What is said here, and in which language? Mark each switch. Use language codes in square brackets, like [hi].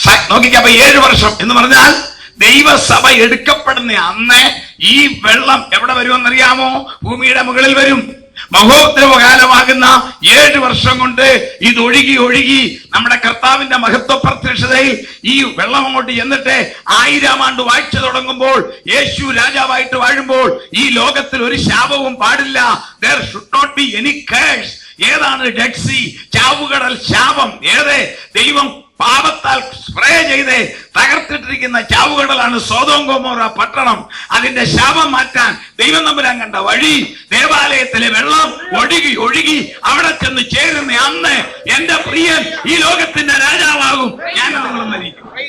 [ml] നോക്കിക്കപ്പോ 7 വർഷം എന്ന് പറഞ്ഞാൽ ദൈവസഭ എടുക്കപ്പെടുന്ന അന്ന് ഈ വെള്ളം എവിടെ വരുമെന്നറിയാമോ? ഭൂമിയുടെ മുകളിൽ വരും. മഹോദ്രവകാലമാകുന്ന 7 വർഷം കൊണ്ട് ഇത് ഒഴുകി ഒഴുകി നമ്മുടെ കർത്താവിന്റെ മഹത്വ പ്രത്യക്ഷതയിൽ ഈ വെള്ളം അങ്ങോട്ട് ചെന്നിട്ട് 1000-ാം ആണ്ട് വാഴ്ച തുടങ്ങുമ്പോൾ, യേശു രാജാവായിട്ട് വാഴുമ്പോൾ ഈ ലോകത്തിൽ ഒരു ശാപവും പാടില്ല. [en] There should not be any curse. [ml] ഏതാണ് ഡെഡ് സീ? ചാവുകടൽ ശാപം. ഏത്? ദൈവം പാപത്താൽ സ്പ്രേ ചെയ്ത് തകർത്തിട്ടിരിക്കുന്ന ചാവുകടലാണ് സോദോം ഗൊമോറ പട്ടണം. അതിന്റെ ശാപം മാറ്റാൻ ദൈവം തമ്പുരാൻ കണ്ട വഴി ദേവാലയത്തിലെ വെള്ളം ഒഴുകി ഒഴുകി അവിടെ ചെന്ന് ചേരുന്ന അന്ന് എന്റെ പ്രിയൻ ഈ ലോകത്തിന്റെ രാജാവാകും. ഞാൻ നിങ്ങൾ മരിക്കും.